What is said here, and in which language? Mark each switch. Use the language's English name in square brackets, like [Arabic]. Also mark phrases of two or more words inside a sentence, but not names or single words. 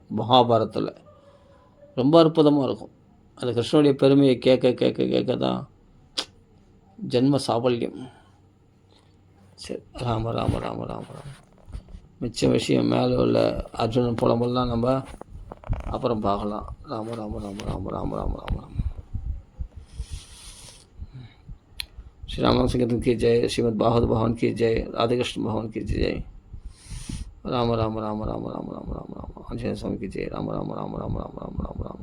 [Tamil] மகாபாரத்தில் ரொம்ப அற்புதமாக இருக்கும். அந்த கிருஷ்ணனுடைய பெருமையை கேட்க தான் ஜென்ம சாபல்யம். சரி, ராம ராம ராம ராம ராம. மிச்ச விஷயம் மேலே உள்ள அர்ஜுனன் புலம்பெல்லாம் நம்ம அப்புறம் பார்க்கலாம். ராம ராம ராம ராம ராம ராம ராம ராம. [Hindi] श्री राम संकीर्तन की जय, श्रीमद् भागवत भवन की जय, राधे कृष्ण भवन की जय। राम राम राम राम राम राम राम राम, आंजनेय स्वामी की जय। राम राम राम राम राम राम राम।